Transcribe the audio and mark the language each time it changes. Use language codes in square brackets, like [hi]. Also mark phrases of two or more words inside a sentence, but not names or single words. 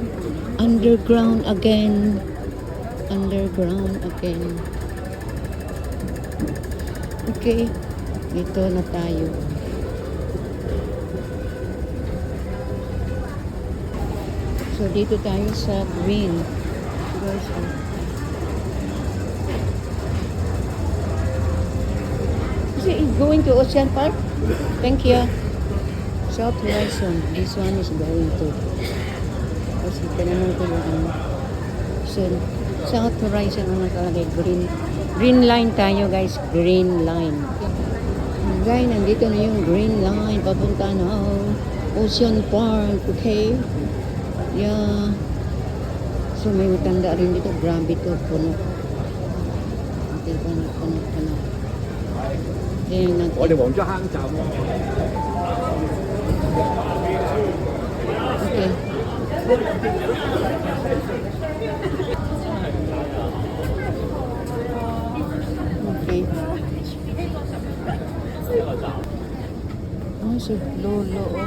[en] Underground again. Underground again. [tl] Okay. Dito na tayo. So, dito tayo sa green. [en] Guys, is it going to Ocean Park? Thank you. South Horizon. This one is going to. [tl] Kasi tinanong ko yung ano. So, South Horizon ang nakalagay. [en] Green. Green line tayo, guys. Green line. [tl] Guys, nandito na yung [en] green line. [tl] Papunta na Ocean Park. Okay? [en] Yeah. So, [tl] may matanda rin dito. Grabe to. Puno. Okay, puno. Tingnan natin. [yue] 我哋黃竹坑站喎。 [en] Okay. Okay. [tl] Oh, si Lolo, oh.